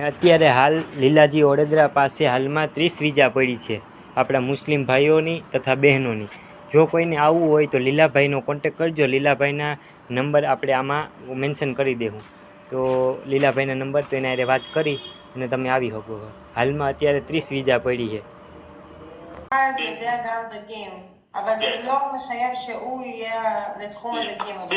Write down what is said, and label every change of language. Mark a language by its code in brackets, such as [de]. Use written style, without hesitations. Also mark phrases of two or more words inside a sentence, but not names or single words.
[gu] અત્યારે હાલ લીલાજી વડોદરા પાસે હાલમાં 30 વીઝા પડી છે આપણા મુસ્લિમ ભાઈઓની તથા બહેનોની. જો કોઈને આવવું હોય તો લીલાભાઈનો કોન્ટેક કરજો. લીલાભાઈના નંબર આપણે આમાં મેન્શન કરી દેવું. તો લીલાભાઈના નંબર તો એના હારે વાત કરી અને તમે આવી શકો. હાલમાં અત્યારે 30 વીઝા પડી છે. [he] יודע גם דגים, אבל זה לא מחייב שהוא יהיה לתחום הדגים.